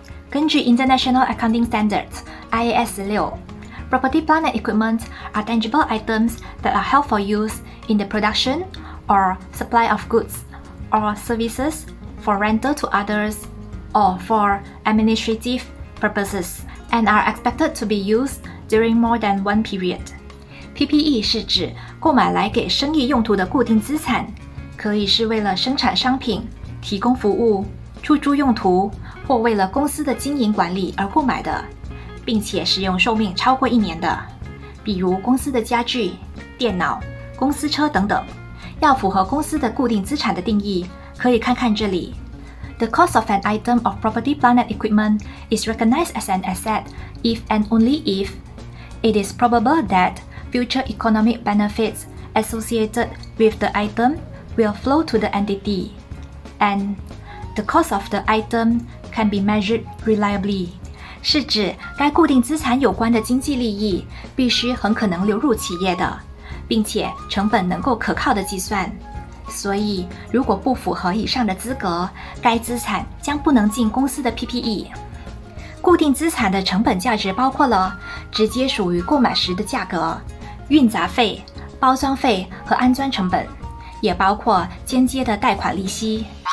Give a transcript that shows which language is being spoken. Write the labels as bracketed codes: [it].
[zh] 根据 [en] International Accounting Standards IAS 16，Property, plant, and equipment are tangible items that are held for use in the production or supply of goods or services for rental to others or for administrative purposes and are expected to be used during more than one period. [zh] PPE 是指购买来给生意用途的固定资产，可以是为了生产商品、提供服务、出租用途或为了公司的经营管理而购买的，并且使用寿命超过1年的，比如公司的家具、电脑、公司车等等。要符合公司的固定资产的定义，可以看看这里。 [en] The cost of an item of property, plant, and equipment is recognized as an asset if and only if it is probable that future economic benefits associated with the item will flow to the entity, and the cost of the item can be measured reliably. [zh] 是指该固定资产有关的经济利益必须很可能流入企业的，并且成本能够可靠的计算。所以如果不符合以上的资格，该资产将不能进公司的 PPE。固定资产的成本价值包括了直接属于购买时的价格、运杂费、包装费和安装成本，也包括间接的贷款利息。